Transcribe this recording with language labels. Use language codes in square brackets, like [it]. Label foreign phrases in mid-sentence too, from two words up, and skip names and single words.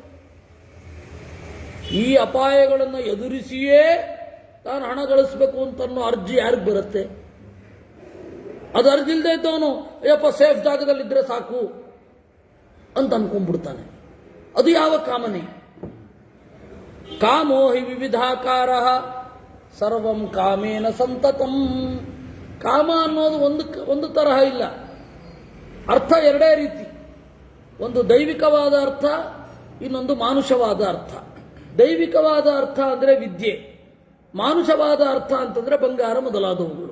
[kn] ಈ ಅಪಾಯಗಳನ್ನು ಎದುರಿಸಿಯೇ ತಾನು ಹಣ ಗಳಿಸಬೇಕು ಅಂತನ್ನೋ ಅರ್ಜಿ ಯಾರಿಗೆ ಬರುತ್ತೆ? ಅದು ಅರ್ಜಿ ಇಲ್ಲದೆ ಇದ್ದವನು ಅಯ್ಯಪ್ಪ ಸೇಫ್ ಜಾಗದಲ್ಲಿದ್ದರೆ ಸಾಕು ಅಂತ ಅನ್ಕೊಂಡ್ಬಿಡ್ತಾನೆ. ಅದು ಯಾವ ಕಾಮನೆ? [sa] ಕಾಮೋ ಹಿ ವಿವಿಧಾಕಾರ ಸರ್ವಂ ಕಾಮೇನ ಸಂತತಂ. [kn] ಕಾಮ ಅನ್ನೋದು ಒಂದು ತರಹ ಇಲ್ಲ, ಅರ್ಥ ಎರಡೇ ರೀತಿ. ಒಂದು ದೈವಿಕವಾದ ಅರ್ಥ, ಇನ್ನೊಂದು ಮಾನುಷವಾದ ಅರ್ಥ. ದೈವಿಕವಾದ ಅರ್ಥ ಅಂದರೆ ವಿದ್ಯೆ, ಮಾನುಷವಾದ ಅರ್ಥ ಅಂತಂದ್ರೆ ಬಂಗಾರ ಮೊದಲಾದವುಗಳು.